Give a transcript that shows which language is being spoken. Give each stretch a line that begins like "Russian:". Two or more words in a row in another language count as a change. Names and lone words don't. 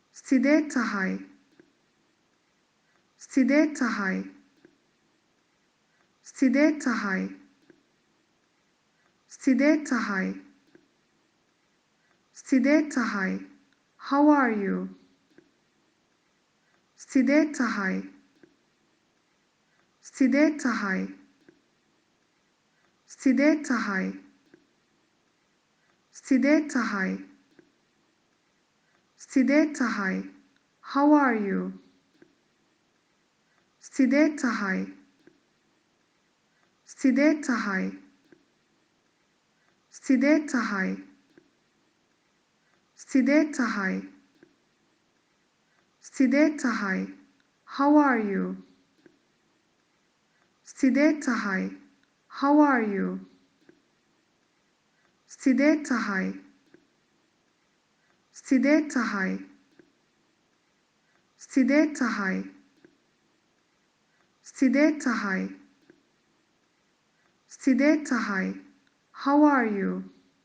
Somali: Sidee tahay? Sidee tahay? Sidee tahay? Sidee tahay? Sidee tahay?
English: How are you?
Somali: Sidee tahay? Sidee tahay? Sidee tahay? Sidee tahay? Sidee tahay?
English: How are you?
Somali: Sidee tahay? Sidee tahay? Sidee tahay? Sidee tahay? Sidee tahay?
English: How are you?
Somali: Sidee tahay?
English: How are you?
Somali: Sidee tahay? Sidee tahay? Sidee tahay? Sidee tahay? Sidee tahay?
English: How are you?